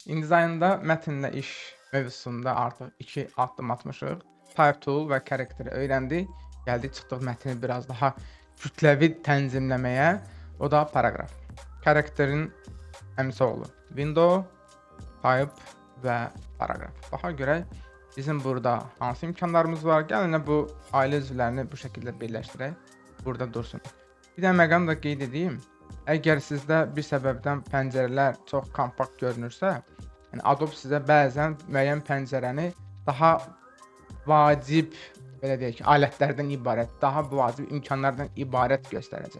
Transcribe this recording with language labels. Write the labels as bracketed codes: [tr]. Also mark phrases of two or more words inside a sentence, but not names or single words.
[az] InDesign'da mətnlə iş mövzusunda artıq 2 addım atmışıq. [en] Type tool [az] və karakteri öyrəndik. Gəldik çıxdıq mətni biraz daha kütləvi tənzimləməyə. O da paraqraf. Karakterin əmisi oğlu. [en] Window, type [az] və paraqraf. Baxa görək bizim burada hansı imkanlarımız var. Gəlin bu ailə üzvlərini bu şəkildə birləşdirək. Burada dursun. Bir də məqam da qeyd edeyim. Əgər sizdə bir səbəbdən pəncərələr çox kompakt görünürsə, yəni Adobe sizə bəzən müəyyən pəncərəni daha vacib, belə deyək ki, alətlərdən ibarət, daha vacib imkanlardan ibarət göstərəcək.